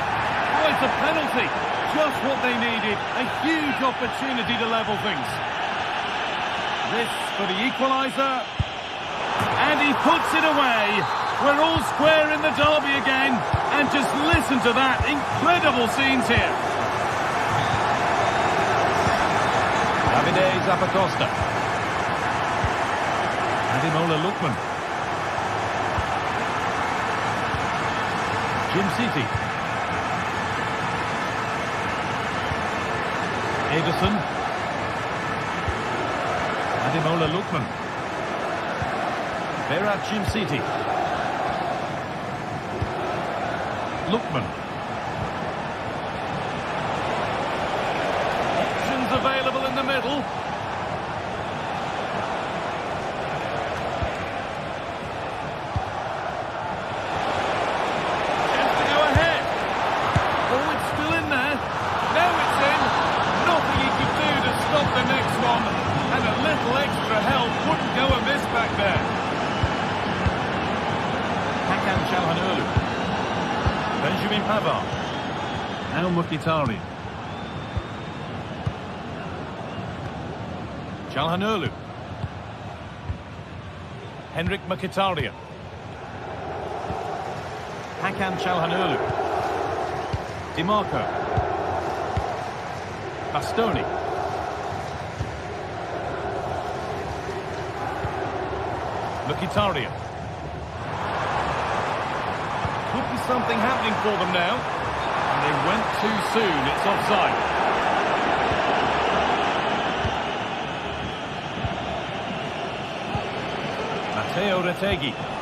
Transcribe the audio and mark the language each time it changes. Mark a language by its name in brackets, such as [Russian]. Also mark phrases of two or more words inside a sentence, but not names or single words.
[English] Oh, it's a penalty. Just what they needed. A huge opportunity to level things. This for the equaliser. And he puts it away. We're all square in the derby again. And just listen to that. Incredible scenes here. Davide Zappacosta. Ademola Lookman. Cimciti. Ederson. Ademola Lookman. Berat Cimciti. Lookman. Available in the middle. Chance to go ahead. Oh, it's still in there. Now it's in. Nothing he could do to stop the next one. And a little extra help wouldn't go amiss back there. Hakan Çalhanoğlu. Benjamin Pavard. Now Mkhitaryan. Çalhanoğlu. Henrik Mkhitaryan. Hakan Çalhanoğlu. DiMarco. Bastoni. Mkhitaryan. Could be something happening for them now. And they went too soon. It's offside. Matteo Retegui.